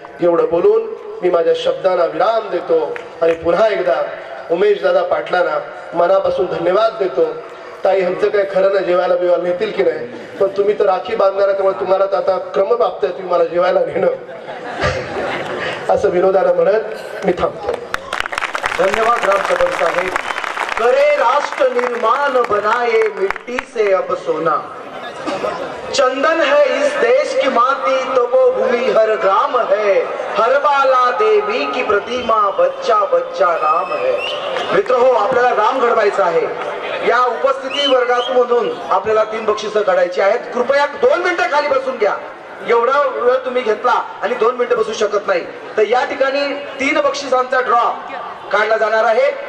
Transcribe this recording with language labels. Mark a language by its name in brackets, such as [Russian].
[Marathi] एवढं बोलून मी माझ्या शब्दांना विराम देतो आणि पुन्हा एकदा उमेश दादा पाटलांना मनापासून धन्यवाद देतो. ताई आमचं काय खरं ना, जेवायला बिवायला नेतील की नाही, पण तुम्ही तर राखी बांधणार, त्यामुळे तुम्हाला तर आता क्रम बाबत आहे, तुम्ही मला जेवायला नेणं असं विनोदाला म्हणत मी थांबतो. धन्यवाद रामकदम साहेब. [Hindi] करे राष्ट्र निर्माण बनाए मिट्टी से अब सोना, चंदन है इस देश की माटी तो वो भूमि हर ग्राम है, हर बाला देवी की प्रतिमा बच्चा बच्चा राम है. [Marathi] मित्र हो, आपल्याला राम घडवायचा आहे. या उपस्थिती वर्गातून आपल्याला 3 बक्षिसं काढायची आहेत. कृपया 2 मिनिटं खाली बसून घ्या. एवढा वेळ तुम्ही घेतला आणि 2 मिनिटं बसू शकत नाही, तर या ठिकाणी 3 बक्षिसांचा ड्रॉ काढला जाणार आहे.